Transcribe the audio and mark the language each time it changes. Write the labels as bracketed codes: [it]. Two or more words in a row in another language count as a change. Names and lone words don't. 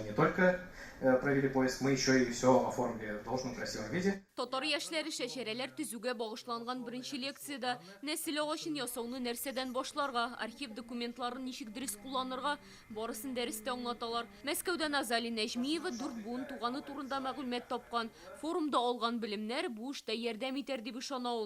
[ru] только провели поиск, мы еще и все оформили в должном красивом виде. [tt] Татар яшьләре шәшәрәләр төзүгә багышланган беренче лекцияда нәсел агачын ясауны нәрсәдән башларга, архив документларын ничек дөрес кулланырга барысын дәрестә аңлаталар. Мәскәүдән Азали Нәҗмиева 4 буын туганы турында мәгълүмат тапкан. Форумда алган белемнәр бу эштә ярдәм итәр дип ышана ул.